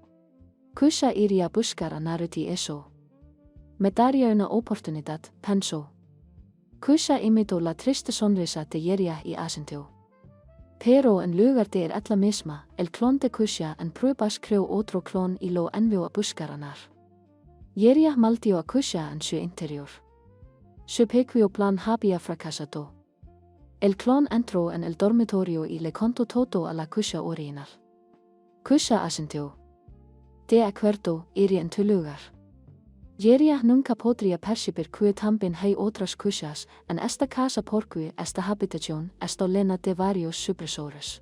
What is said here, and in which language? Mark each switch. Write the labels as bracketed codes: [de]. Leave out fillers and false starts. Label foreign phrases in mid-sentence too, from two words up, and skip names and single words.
[es] Kusha iría a buscar a Naruto eso. Me daría una oportunidad, pensó. Kusha imitó la triste sonrisa de Yeria y asintió. Pero en lugar de ir la misma, el clon de Kusha en pruebas creó otro clon y lo envió a buscar a Nar. Yeria maldió a Kusha en su interior. Su pequeño plan había fracasado. El clon entró en el dormitorio y le contó todo a la Kusha original. Kusha asintió. De acuerdo, iré en tu lugar. Yeria nunca podría percibir que también hay otras Kushas en esta casa porque esta habitación está llena de varios supresores.